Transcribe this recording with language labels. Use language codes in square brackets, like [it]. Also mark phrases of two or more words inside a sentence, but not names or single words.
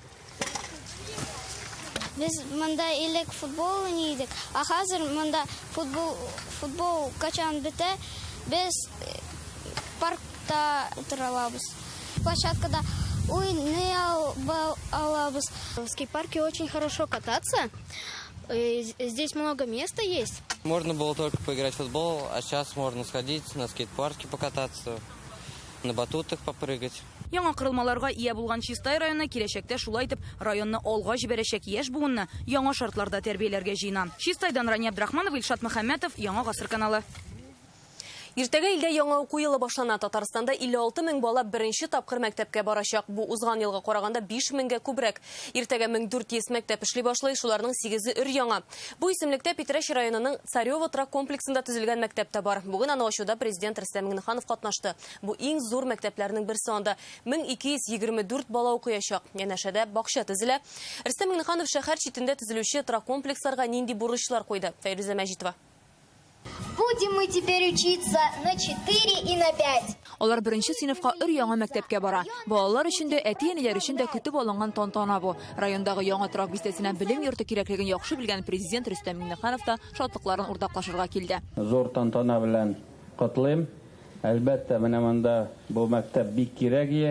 [tt] Biz монда илек футбол уйныйдык, а хәзер монда футбол качан бетә, без паркта утырабыз. Площадкада уйный алабыз. [ru] В скейт-парке очень хорошо кататься. Здесь много места есть. Можно было только поиграть в футбол, а сейчас можно сходить на скейт-парке покататься, на батутах попрыгать. [tt] Яңа кырылмаларга ия булган Чистай районы киләчәктә шулай итеп районны алга җибәрәчәк яшь буынны яңа шартларда тәрбияләргә җыена. Чистайдан Рания Абдурахманова, Илшат Мөхәммәтов, Яңа гасыр каналы. Иртәгә илдә яңа уку елы башлана. Татарстанда 56 мең бала беренче тапкыр мәктәпкә барачак. Бу узган елга караганда 5 меңгә күбрәк. Иртәгә 1400 мәктәп эшли башлый, шуларның 8-е өр-яңа. Бу исемлектә Питрәч районының Царево трак комплексында төзелгән мәктәп тә бар. Бүген аны ачуда президент Рөстәм Миңнеханов катнашты. Бу иң зур мәктәпләрнең берсе, анда 1224 бала укыячак. Янәшәдә бакча төзелә. Рөстәм Миңнеханов шәһәр читендә төзелүче трак комплексларга нинди бурычлар куйды? Фәйрүзә Мәҗитова. [ru] Будем мы теперь учиться на 4 и на 5. [tt] Алар беренче сыйныфка өр-яңа мәктәпкә бара. Балалар өчен дә, әти-әниләр өчен дә көтеп алынган тантана бу. Райондагы яңа трак бистәсенә белем йорты кирәклеген яхшы белгән президент Рөстәм Миңнеханов та шатлыкларын уртаклашырга килде. Зур тантана белән котлыйм. Әлбәттә, менә монда бу мәктәп бик кирәк.